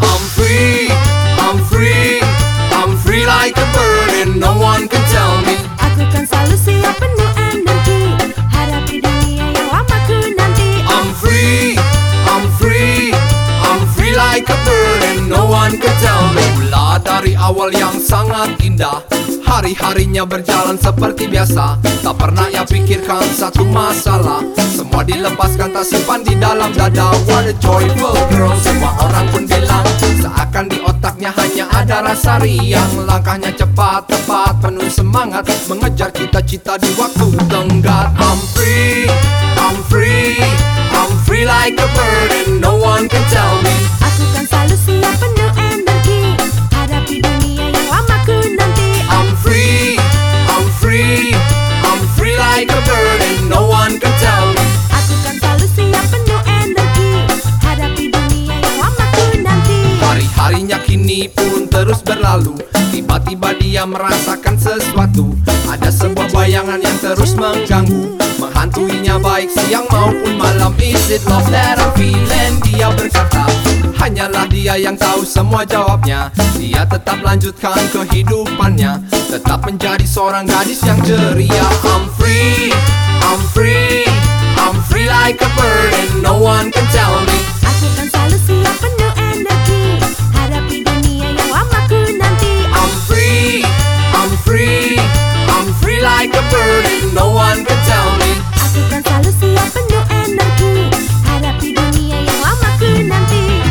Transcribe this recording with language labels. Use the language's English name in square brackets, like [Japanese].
[English] I'm free, I'm free, I'm free like a bird and no one can tell me. [Indonesian] Aku kan selalu siap penuh energi, harapi dunia yang lama ku nanti. [English] I'm free, I'm free, I'm free like a bird and no one can tell me. [Indonesian] Mula dari awal yang sangat indah, hari-harinya berjalan seperti biasa. Tak pernah ia pikirkan satu masalah, semua dilepaskan tak simpan di dalam dada. What a joyful girl, semua orang pun bilang. Seakan di otaknya hanya ada rasa riang, langkahnya cepat, tepat, penuh semangat, mengejar cita-cita di waktu tenggat. [English] I'm free, I'm free, I'm free like a bird and no one can tell me. [Indonesian] Aku kan selalu siap penuh energi, hadapi dunia yang lama ku nanti. [English] I'm free, I'm free, I'm free like a bird and no one can tell me. [Indonesian] Aku kan selalu siap penuh energi, hadapi dunia yang lama ku nanti. Hari-harinya kini pun terus berlalu, tiba-tiba dia merasakan sesuatu. Ada sebuah bayangan yang terus mengganggu, menghantuinya baik siang maupun malam. [English] Is it love that I'm feeling? [Indonesian] Dia berkata, hanyalah dia yang tahu semua jawabnya. Dia tetap lanjutkan kehidupannya, tetap menjadi seorang gadis yang ceria. [English] I'm free, I'm free, I'm free like a bird and no one can tell me. [Indonesian] Aku kan selalu siap penuh energi, hadapi dunia yang lama ku nanti. [English] I'm free, I'm free, I'm free like a bird and no one can tell me. [Indonesian] Aku kan selalu siap penuh energi, hadapi dunia yang lama ku nanti.